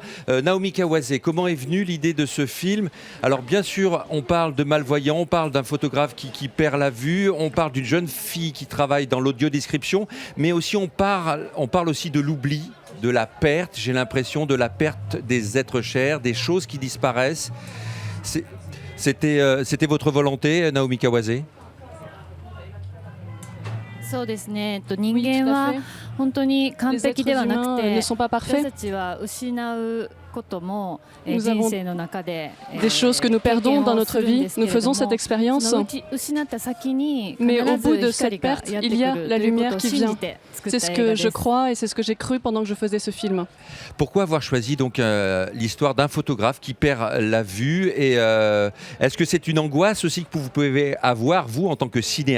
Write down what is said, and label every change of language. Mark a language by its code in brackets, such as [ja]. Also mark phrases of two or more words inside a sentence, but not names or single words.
[fr] Naomi Kawase, comment est venue l'idée de ce film? Alors bien sûr, on parle de malvoyants, on parle d'un photographe qui perd la vue, on parle d'une jeune fille qui travaille dans l'audiodescription, mais aussi on parle aussi de l'oubli, de la perte, j'ai l'impression, de la perte des êtres chers, des choses qui disparaissent. C'était votre volonté, Naomi Kawase? [ja] そうですね。人間は本当に完璧ではなくて、私たちは失うことも人生の中で [fr] des choses que nous perdons dans notre vie. Nous faisons cette expérience, mais au bout de cette perte, il y a la lumière qui vient. C'est ce que je crois et c'est ce que j'ai cru pendant que je faisais ce film. Pourquoi avoir choisi donc l'histoire d'un photographe qui perd la vue, et est-ce que c'est une angoisse aussi que vous pouvez avoir, vous, en tant que cinéaste?